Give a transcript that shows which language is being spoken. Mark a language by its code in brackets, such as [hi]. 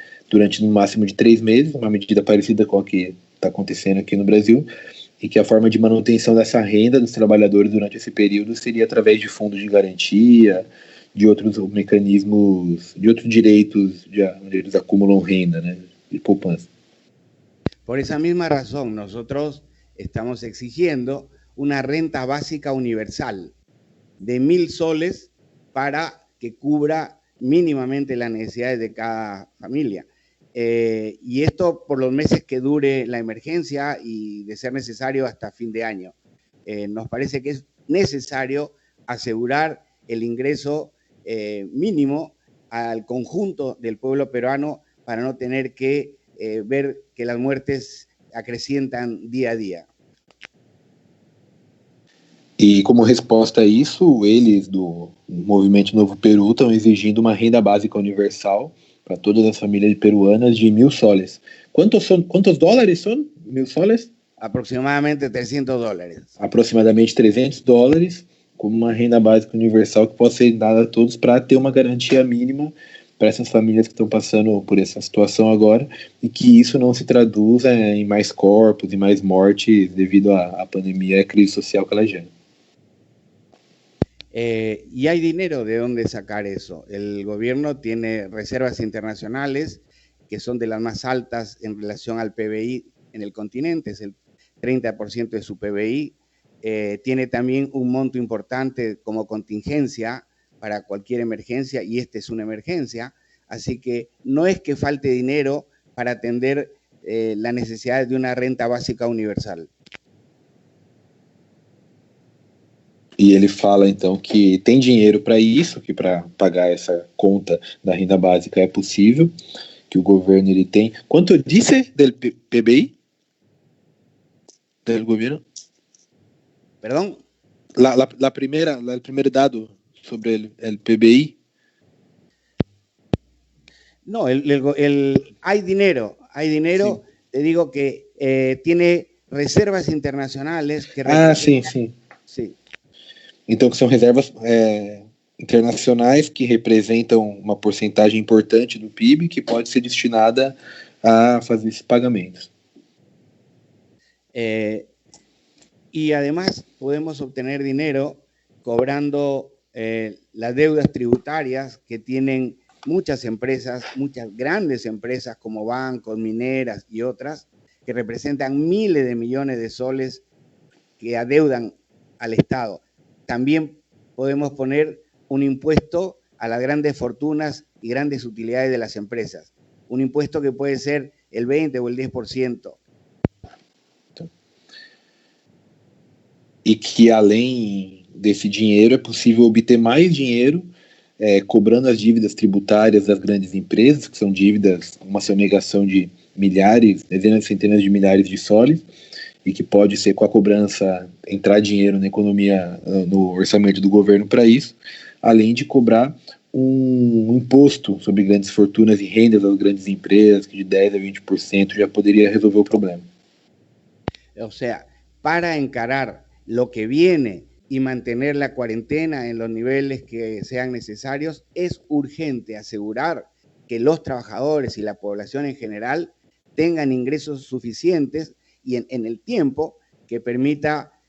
[pt] durante no máximo de 3 meses, uma medida parecida com a que está acontecendo aqui no Brasil, e que a forma de manutenção dessa renda dos trabalhadores durante esse período seria através de fundos de garantia, de outros mecanismos, de outros direitos onde eles acumulam renda, né, de poupança. [es] Por esa misma razón, nosotros estamos exigiendo una renta básica universal de 1.000 soles para que cubra mínimamente las necesidades de cada familia. Y esto por los meses que dure la emergencia y de ser necesario hasta fin de año. Nos parece que es necesario asegurar el ingreso mínimo al conjunto del pueblo peruano para no tener que ver que las muertes [pt] acrescentam dia a dia. E como resposta a isso, eles do Movimento Novo Peru estão exigindo uma renda básica universal para todas as famílias peruanas de 1.000 soles. [es] ¿Cuántos dólares son 1.000 soles? Aproximadamente $300. [pt] Aproximadamente $300, como uma renda básica universal que possa ser dada a todos para ter uma garantia mínima para essas famílias que estão passando por essa situação agora, e que isso não se traduza em mais corpos e mais mortes devido à pandemia e à crise social que ela gera. [es] Y hay dinero de dónde sacar eso. El gobierno tiene reservas internacionales que son de las más altas en relación al PBI en el continente, es el 30% de su PBI. Tiene también un monto importante como contingencia para cualquier emergencia, y esta es una emergencia, así que no es que falte dinero para atender las necesidades de una renta básica universal. [pt] E ele fala, então, que tem dinheiro para isso, que para pagar essa conta da renda básica é possível, que o governo ele tem. Quanto disse del PBI? Del governo? [es] ¿Perdón? El primer dado sobre el PBI. No, hay dinero, sí. Te digo que tiene reservas internacionales que [pt] sim. Então, que são reservas internacionais que representam uma porcentagem importante do PIB que pode ser destinada a fazer esses pagamentos. [es] Y además podemos obtener dinero cobrando las deudas tributarias que tienen muchas empresas, muchas grandes empresas como bancos, mineras y otras, que representan miles de millones de soles que adeudan al Estado. También podemos poner un impuesto a las grandes fortunas y grandes utilidades de las empresas. Un impuesto que puede ser el 20 o el 10%. [pt] E que além desse dinheiro é possível obter mais dinheiro cobrando as dívidas tributárias das grandes empresas, que são dívidas, uma sonegação de milhares, dezenas de centenas de milhares de soles, e que pode ser com a cobrança, entrar dinheiro na economia, no orçamento do governo para isso, além de cobrar um imposto sobre grandes fortunas e rendas das grandes empresas, que de 10% a 20% já poderia resolver o problema. [es] O sea, para encarar lo que viene y mantener la cuarentena en los niveles que sean necesarios, es urgente asegurar que los trabajadores y la población en general tengan ingresos suficientes y en el tiempo que permita